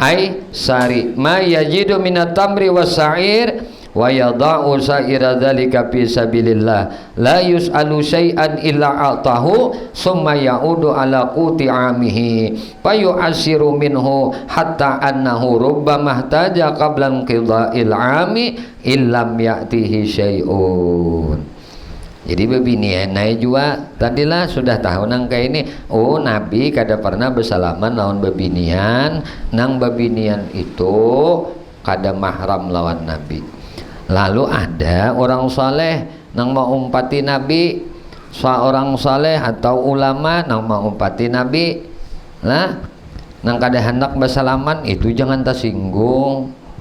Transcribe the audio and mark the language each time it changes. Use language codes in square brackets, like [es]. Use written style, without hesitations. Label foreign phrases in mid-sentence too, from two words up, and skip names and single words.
[ar] سائر ما يجد من التمر والشعير ويدع سائر ذلك في سبيل الله لا يسأل شيئا إلا أعطاه ثم يعود على قوت عامه فيؤثر منه حتى إنه ربما احتاج قبل انقضاء العام إن لم يأته شيء. [bjn] Jadi babinianai juga tadilah sudah tahu nang kayak ini. Oh, Nabi kada pernah bersalaman lawan babinian, nang babinian itu kada mahram lawan Nabi. Lalu ada orang saleh nang mau umpati Nabi, seorang saleh atau ulama nang mau umpati Nabi, lah nang kada hendak bersalaman itu jangan tersinggung.